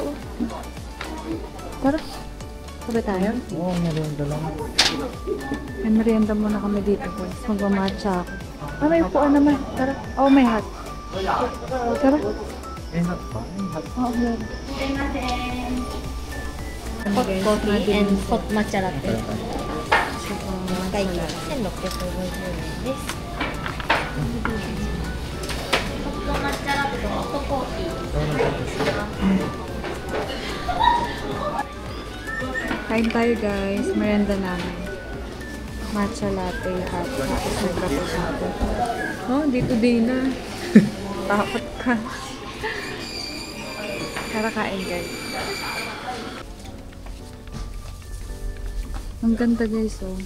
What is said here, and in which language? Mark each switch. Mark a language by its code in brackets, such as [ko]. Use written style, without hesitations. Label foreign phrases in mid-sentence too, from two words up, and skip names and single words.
[tl] Tara. Sabi tayo? Oo, merienda lang. May merienda muna kami dito guys. Magmamatcha ako. Ah, may upuan naman. Tara. Oh, may hot. Tara. Eh, hot pa. Oo, meron. [en] Hot coffee and hot matcha latte. [ja] 会計1650円です。ホット抹茶ラテとホットコーヒー。 [tl] Kain tayo guys. Merienda namin. [en] Matcha latte, hot. [tl] Tapos may kape natin. Oh, dito din na. Takot ka. Tara kain guys. Ang ganda guys oh.